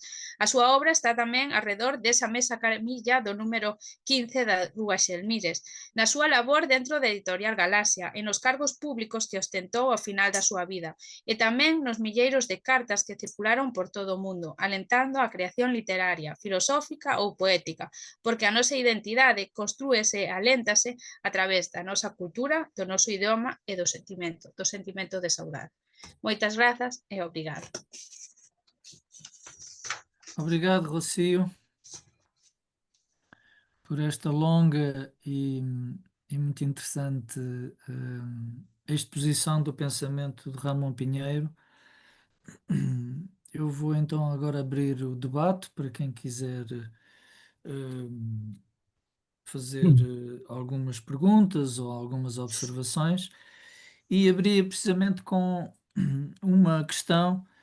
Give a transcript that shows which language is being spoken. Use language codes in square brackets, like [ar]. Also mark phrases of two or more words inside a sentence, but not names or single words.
[gl] A súa obra está tamén arredor desa mesa camilla do número 15 da Rúa Xelmires, na súa labor dentro da Editorial Galaxia e nos cargos públicos que ostentou ao final da súa vida, e tamén nos milleiros de cartas que circularon por todo o mundo, alentando a creación literaria, filosófica ou poética, porque a nosa identidade construíse e aléntase a través da nosa cultura, do noso idioma e do sentimento de saudade. Moitas grazas e obrigado. [pt] Obrigado, Rocio, por esta longa e muito interessante exposição do pensamento de Ramon Pinheiro. Eu vou então agora abrir o debate para quem quiser fazer algumas perguntas ou algumas observações, e abria precisamente com uma questão.